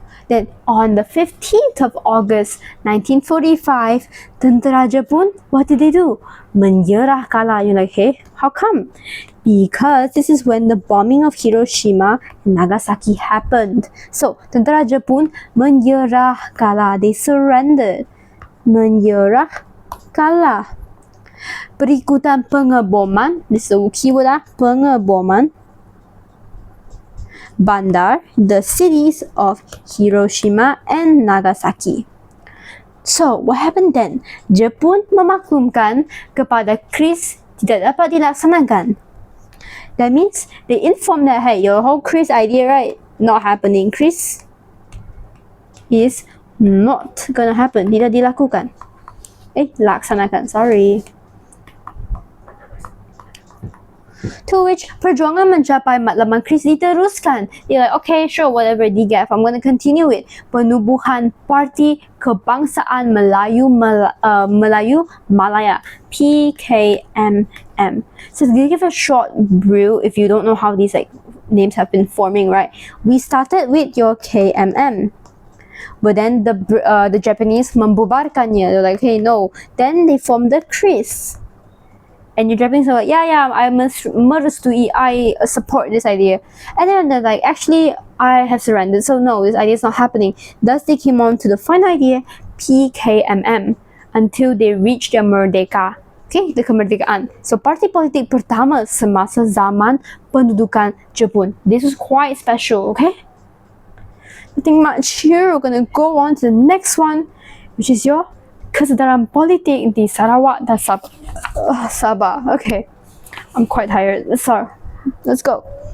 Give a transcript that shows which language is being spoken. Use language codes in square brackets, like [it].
[en] Then on the 15th of August 1945, [ms] tentera Jepun, [en] what did they do? [ms] Menyerah kalah. [en] You're like, hey, how come? Because this is when the bombing of Hiroshima and Nagasaki happened. [ms] So, tentera Jepun menyerah kalah. [en] They surrendered. [ms] Menyerah kalah. Berikutan pengeboman, [en] this is the keyword, [ms] pengeboman bandar, [en] the cities of Hiroshima and Nagasaki. So, what happened then? [ms] Jepun memaklumkan kepada KRIS tidak dapat dilaksanakan. [en] That means they informed that, hey, your whole KRIS idea, right, not happening. KRIS is not gonna happen. [ms] Tidak dilakukan. Laksanakan, [en] sorry. To which [ms] perjuangan mencapai matlamat Kris diteruskan. [en] They're like, okay, sure, whatever, DGAF, I'm gonna continue it. [ms] Penubuhan Parti Kebangsaan Melayu Malaya, PKMM. [en] So to give a short brew, if you don't know how these like names have been forming, right? We started with your KMM. But then the Japanese [ms] membubarkannya. [en] They're like, hey, no. Then they formed the Kris. And your Japanese are like, yeah, I [ms] merestui, [en] I support this idea. And then they're like, actually, I have surrendered. So no, this idea is not happening. Thus, they came on to the final idea, PKMM, until they reached their merdeka. Okay, the kemerdekaan. [ms] So, parti politik pertama semasa zaman pendudukan Jepun. [en] This was quite special, okay? Nothing much here. We're gonna go on to the next one, which is your [ms] kesedaran politik di Sarawak dan Sabah. [en] Okay, I'm quite tired. So, let's go.